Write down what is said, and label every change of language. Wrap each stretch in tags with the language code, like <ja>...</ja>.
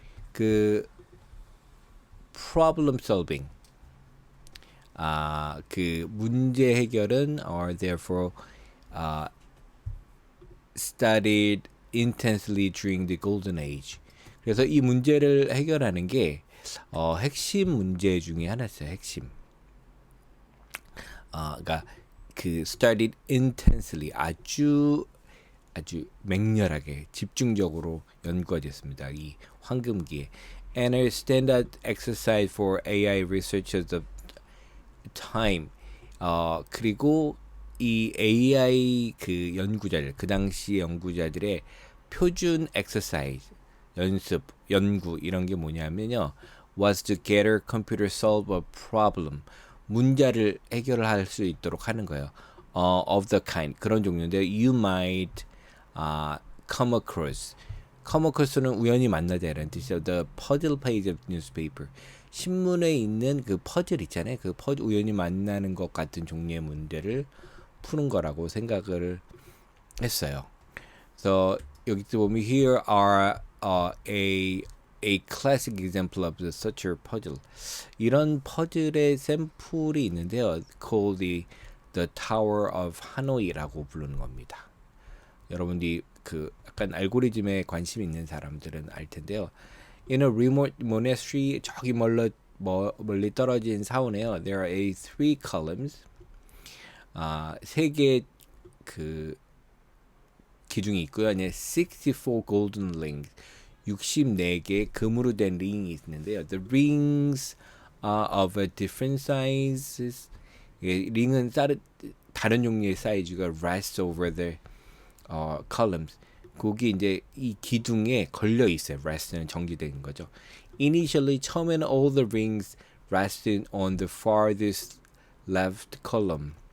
<en>그 problem solving,</en> <ko>그 문제 해결은</ko> <en>are therefore studied intensely during the golden age.</en> <ko>그래서 이 문제를 해결하는 게 핵심 문제 중에 하나였어요. 핵심. 그러니까 그</ko> <en>studied intensely,</en> <ko>아주 맹렬하게 집중적으로 연구가 됐습니다. 이 황금기에.</ko> <en>And a standard exercise for AI researchers of time.</en> <ko>그리고 이 AI 그 연구자들, 그 당시 연구자들의 표준 exercise, 연구 이런 게 뭐냐면요.</ko> <en>was to get a computer solve a problem.</en> <ko>문제를 해결을 할 수 있도록 하는 거예요.</ko> <en>Of the kind,</en> <ko>그런 종류인데</ko> <en>you might come across.</en> <ko>come across는 우연히 만나다라는 뜻이죠.</ko> <en>The puzzle page of newspaper.</en> <ko>신문에 있는 그 퍼즐 있잖아요. 그 퍼즐 우연히 만나는 것 같은 종류의 문제를 푸는 거라고 생각을 했어요.</ko> <en>So</en> <ko>여기 보면</ko> <en>here are a classic example of such a puzzle.</en> <ko>이런 퍼즐의 샘플이 있는데요.</ko> <en>called the Tower of Hanoi라고</en> <ko>부르는 겁니다. 여러분들이 그 약간 알고리즘에 관심 있는 사람들은 알 텐데요.</ko> <en>In a remote monastery,</en> <ko>저기 멀리 떨어진 사원에요.</ko> <en>There are three columns.</en> <ko>세 개의 그 기둥이 있고요. 64</ko> <en>golden rings,</en> <ko>64개 금으로 된 링이 있는데요.</ko> <en>The rings are of a different sizes.</en> <ko>링은 다른 종류의 사이즈가</ko> <en>rest over the columns.</en> <ko>거기 이제 이 기둥에 걸려 있어요. rest는 정지된 거죠.</ko> <en>Initially,</en> <ko>처음에는</ko> <en>all the rings rested on the farthest left column.</en>